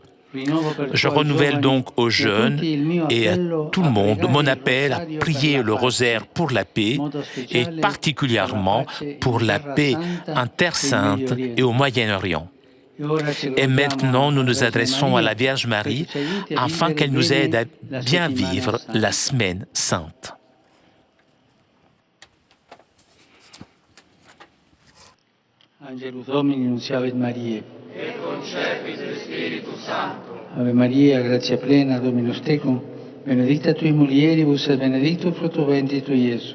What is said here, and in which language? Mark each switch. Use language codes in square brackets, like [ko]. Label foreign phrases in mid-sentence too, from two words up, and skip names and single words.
[fr] Je renouvelle donc aux jeunes et à tout le monde mon appel à prier le rosaire pour la paix et particulièrement pour la paix en Terre Sainte et au Moyen-Orient. Et maintenant, nous nous adressons à la Vierge Marie afin qu'elle nous aide à bien vivre la Semaine Sainte. [la] Angelus Domini nunciavit Mariae. Et concepit Spiritus Sancto. Ave Maria, gratia plena, Dominus tecum, benedicta tui mulieribus et benedictus fructus ventris tui, Iesus.